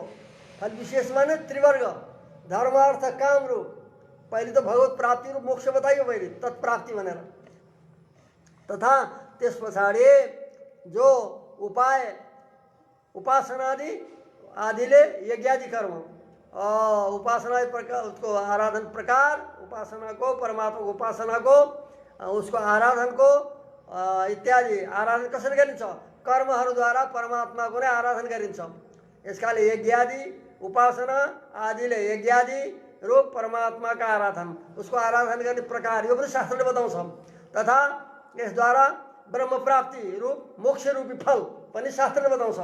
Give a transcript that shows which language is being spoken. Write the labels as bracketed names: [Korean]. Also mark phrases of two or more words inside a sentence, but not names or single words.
[Nepali] फल विशेष माने त्रिवर्ग, धर्म अर्थ काम रूप। पहिले त भगवत प्राप्ति रूप मोक्ष बताइयो पहिले, तत्प्राप्ति भनेर। तथा त्यस पछाडि जो उपाय, उपासनादि आदिले यज्ञादि कर्म, उपासना प्रकार, उसको आराधन प्रकार, उपासना को, परमात्मा को उपासना को, उसको आराधन को इत्यादि आराधन कसरी गरिन्छ? कर्महरूद्वारा परमात्माको नै आराधन गरिन्छ। यसकाले यज्ञादि उपासना आदिले यज्ञादि रूप परमात्माका आराधन, उसको आराधन गर्ने प्रकार यो पनि शास्त्रले बताउँछ। तथा यसद्वारा ब्रह्म प्राप्ति रूप मोक्ष रूपी फल पनि शास्त्रले बताउँछ।